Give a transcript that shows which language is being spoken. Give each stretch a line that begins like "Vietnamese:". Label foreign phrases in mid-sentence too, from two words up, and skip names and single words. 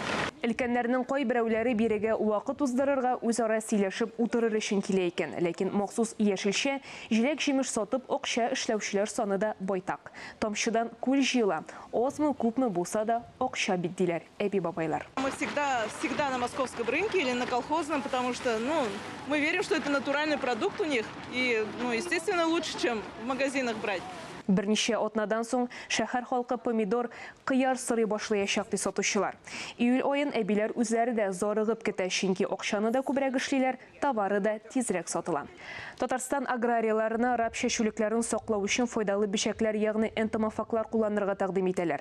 Tatar: Өлкәннәрнең кай берәүләре бирегә вакыт уздырырга үзара сөйләшеп утырыр өчен килә икән. Ләкин махсус яшелчә, җиләк-җимеш сатып акча эшләүчеләр саны да байтак. Тамчыдан күл җыела. Азмы күпме булса да акча бит диләр әби бабайлар.
Russian: Мы всегда на московском рынке или на колхозном, потому что, мы верим, что это натуральный продукт у них и, естественно, лучше, чем в магазинах брать.
Tatar: Берничә атнадан соң шәһәр халкы помидор, кыяр сырый башлаячак ди сатучылар. Июль аен әбиләр үзләре дә зарыгып көтә, чөнки акчаны да күбрәк эшлиләр, товары да тизрәк сатыла. Татарстан аграрияларына раб чәчүлекләрен саклау өчен файдалы бишәкләр, ягъни энтомофаглар кулланырга тәкъдим итәләр.